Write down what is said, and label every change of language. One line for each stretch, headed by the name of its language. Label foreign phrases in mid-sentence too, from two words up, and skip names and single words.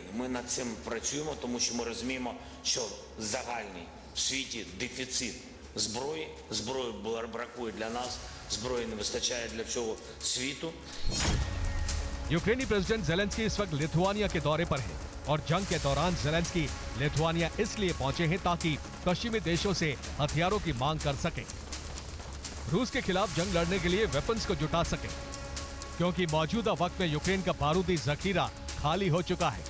Ukrainian: Ми над цим працюємо, тому що ми розуміємо, що загальний в світі дефіцит зброї. Зброї бракує для нас, зброї не вистачає для цього світу.
Hindi: यूक्रेनी प्रेसिडेंट ज़ेलेंस्की इस वक्त लिथुआनिया के दौरे पर है, और जंग के दौरान ज़ेलेंस्की लिथुआनिया इसलिए पहुंचे हैं ताकि पश्चिमी देशों से हथियारों की मांग कर सकें, रूस के खिलाफ जंग लड़ने के लिए वेपन्स को जुटा सकें, क्योंकि मौजूदा वक्त में यूक्रेन का बारूदी जखीरा खाली हो चुका है।